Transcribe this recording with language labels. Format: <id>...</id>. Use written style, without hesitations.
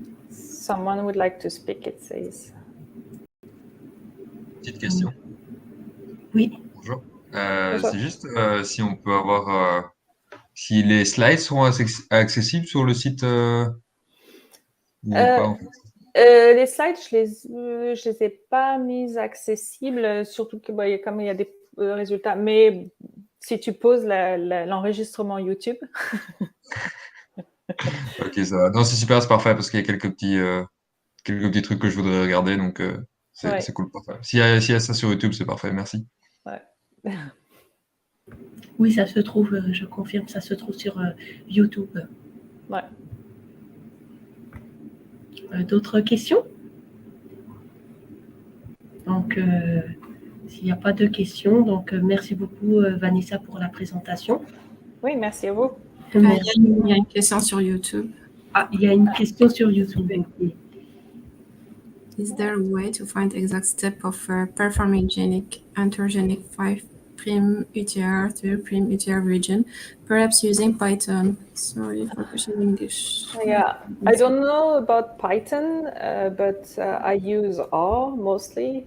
<en>Someone would like to speak, it says.</en> <fr>Petite question. Oui. Bonjour. C'est juste si on peut avoir... si les slides sont accessibles sur le site ou pas, en fait. Les slides, je les ai pas mises accessibles, surtout que comme il y a des résultats. Mais si tu poses l'enregistrement YouTube. Ok, ça va. Non, c'est super, c'est parfait parce qu'il y a quelques petits trucs que je voudrais regarder, donc c'est cool, parfait. S'il y a ça sur YouTube, c'est parfait. Merci. Ouais. Oui, ça se trouve, je confirme, ça se trouve sur YouTube. Ouais. D'autres questions? Donc, s'il n'y a pas de questions, donc merci beaucoup Vanessa pour la présentation. Oui, merci à vous. Merci. Il y a une question sur YouTube. Ah, il y a une question sur YouTube. Okay.</fr> <en>Is there a way to find the exact step of performing genic, enterogenic 5' UTR, 3' UTR region, perhaps using Python? Sorry for pushing English. Yeah, I don't know about Python, but I use R mostly.</en>